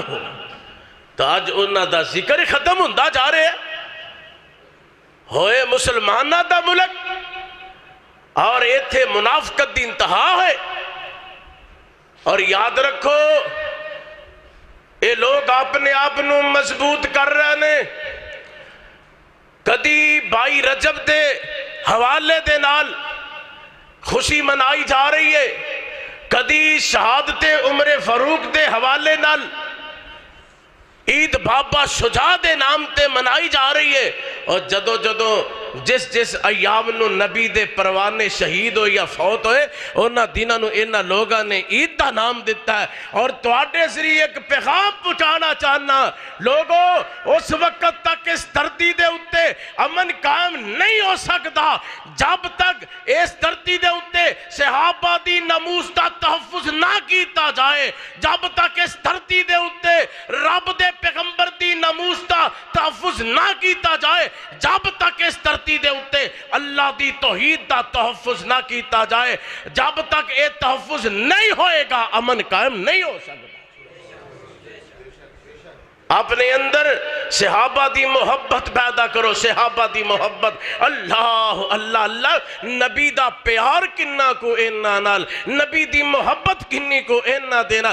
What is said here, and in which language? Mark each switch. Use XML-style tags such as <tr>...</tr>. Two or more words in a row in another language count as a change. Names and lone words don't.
<pa>تو آج انہا دا ذکر ختم ہوندہ جا رہے ہیں، ہوئے مسلمانہ دا ملک اور ایتھے منافقت دی انتہا ہے، اور یاد رکھو اے لوگ اپنے آپنوں مضبوط کر رہے ہیں، کدی 22 رجب دے حوالے دے نال خوشی منائی جا رہی ہے، کدی شہادت عمر فاروق دے حوالے نال عید بابا شجاع دے نام تے منائی جا رہی ہے، اور جدو جدو جس ایام نو نبی دے پروانے شہید ہو یا فوت ہوئے انہاں دنوں نو انہاں لوگاں نے عید دا نام دیتا ہے۔ اور تواڈے ذریعے ایک پیغام پہنچانا چاہنا، لوگوں اس وقت تک اس دھرتی دے اُتے امن قائم نہیں ہو سکتا جب تک اس دھرتی دے اُتے صحابہ دی ناموس دا تحفظ نہ کیتا جائے، جب تک اس دھرتی دے اُتے رب دے پیغمبر دی ناموس دا تحفظ نہ کیتا جائے، جب تک اس دھرتی دے اُتے اللہ دی توحید دا تحفظ نہ کیتا جائے، جب تک یہ تحفظ نہیں ہوئے گا امن قائم نہیں ہو سکتا۔ اپنے اندر صحابہ دی محبت پیدا کرو، صحابہ دی محبت، اللہ اللہ اللہ، نبی دا پیار کنہ کو اینا نال، نبی دی محبت کنی کو اینا دینا۔</pa>